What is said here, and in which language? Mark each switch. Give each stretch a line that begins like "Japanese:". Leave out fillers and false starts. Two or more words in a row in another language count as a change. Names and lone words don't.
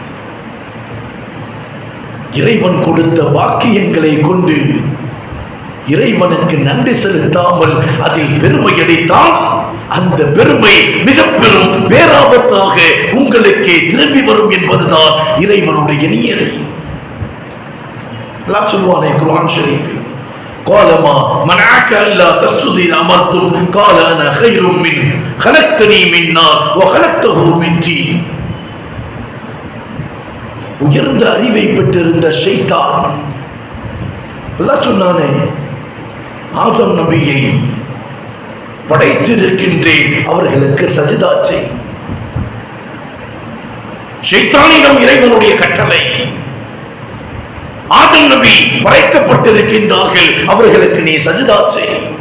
Tamil: இறைவன் கொடுத்த வாக்கியங்களை கொண்டு இறைவனுக்கு நன்றி செலுத்தாமல் அதில் பெருமை அடித்தால் அந்த பெருமை மிக பெரும் பேராபத்தாக உங்களுக்கே திரும்பி வரும் என்பதுதான் இறைவனுடைய நியதி. அல்லாஹ் சொல்வானே குர்ஆன் ஷரீஃபில்,
Arabic: قال ما منعك الا تسجد اذ امرتك قال انا خير من خلقتني من نار وخلقته من طين.
Tamil: உயர்ந்த அறிவை பெற்றிருந்த ஷைத்தான் அல்லாஹ் சொன்னானே, ஆதம் நபியை படைத்திருக்கின்றேன், அவர்களுக்கு சஜிதா செய். ஷைத்தானிடம் இறைவனுடைய கட்டளை, ஆதம் நபி படைக்கப்பட்டிருக்கின்றார்கள், அவர்களுக்கு நீ சஜிதா செய்.